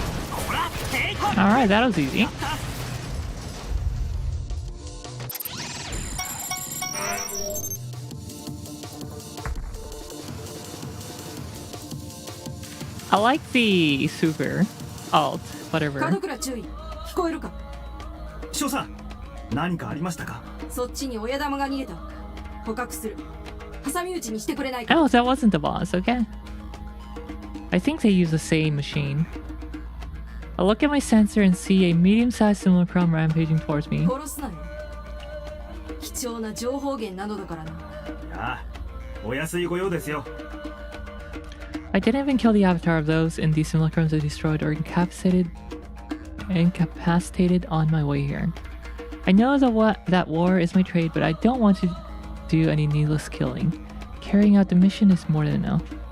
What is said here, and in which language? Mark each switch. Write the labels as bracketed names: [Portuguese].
[English] Alright, that was easy. I like the super alt, whatever. [Japanese] 門倉注意、聞こえるか。少佐、何かありましたか。そっちに親玉が逃げた。捕獲する。挟み撃ちにしてくれないか。 [English] Oh, that wasn't the boss, okay. I think they use the same machine. I look at my sensor and see a medium-sized simulacrum rampaging towards me. [Japanese] 殺すなよ。貴重な情報源なのだからな。ああ、お安いご用ですよ。 [English] I didn't even kill the avatar of those in the simulacrums I destroyed or incapacitated on my way here. I know that war is my trade, but I don't want to do any needless killing. Carrying out the mission is more than enough.